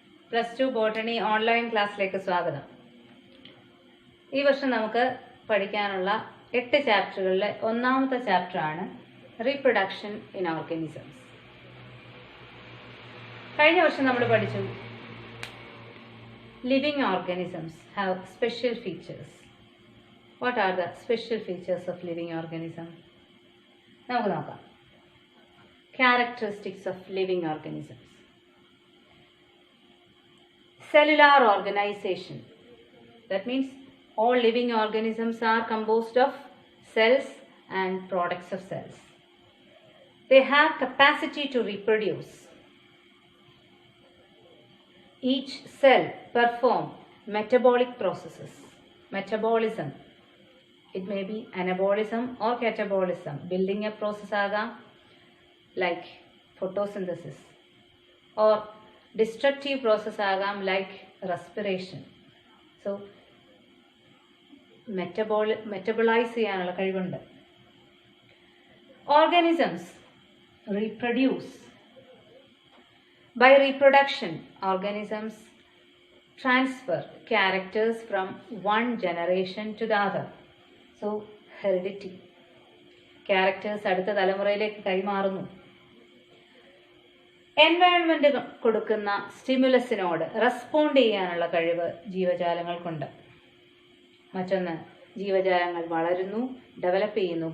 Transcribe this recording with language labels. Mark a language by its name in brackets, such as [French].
[Malayalam] +2 Botany online ക്ലാസ്സിലേക്ക് സ്വാഗതം. ഈ വർഷം നമുക്ക് പഠിക്കാനുള്ള 8 ചാപ്റ്ററുകളിലെ ഒന്നാമത്തെ ചാപ്റ്ററാണ് റീപ്രൊഡക്ഷൻ ഇൻ ഓർഗാനിസംസ്. കഴിഞ്ഞ വർഷം നമ്മൾ പഠിച്ചു [English] Living organisms have special features. What are the special features of living organism? [Malayalam] നമുക്ക് നോക്കാം. [English] Characteristics of living organisms. Cellular organization. That means all living organisms are composed of cells and products of cells. They have capacity to reproduce. Each cell perform metabolic processes. Metabolism. It may be anabolism or catabolism. Building a process agam, like photosynthesis, or destructive process agam like respiration. [Malayalam] So metabolize cheyanulla kazhivundu. [English] Organisms reproduce. By reproduction, organisms transfer characters from one generation to the other. So heredity. [Malayalam] Characters അടുത്ത തലമുറയിലേക്ക് കൈമാറുന്നു. Environment കൊടുക്കുന്ന സ്റ്റിമുലസിനോട് respond ചെയ്യാനുള്ള കഴിവ് ജീവജാലങ്ങൾക്കുണ്ട്. മറ്റൊന്ന്, ജീവജാലങ്ങൾ വളരുന്നു, develop ചെയ്യുന്നു.